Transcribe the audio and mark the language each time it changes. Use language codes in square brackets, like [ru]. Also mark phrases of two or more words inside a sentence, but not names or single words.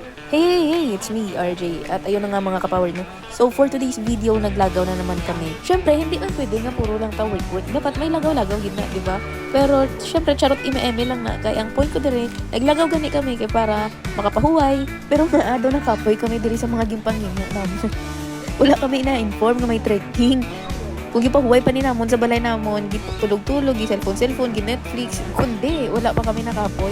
[en] Hey, it's me, RJ. [tl] At ayun na nga mga kapower no. [en] So for today's video, [hil] naglagaw na naman kami. Syempre, hindi man pwede nga puro lang ta work. Dapat may lagaw-lagaw gid na, [tl] di ba? [hil] Pero syempre, charot ime-eme lang na. Kaya ang point ko dire, naglagaw gani kami kay para makapahuway. Pero naado na kapoy kami dire sa mga gimpangina namon. Wala kami na-inform nga may trekking. Kung gipahuway pa ni namon sa balay namon, gitulog-tulog, gi-cellphone, gi-Netflix, kundi wala pa kami nakapoy.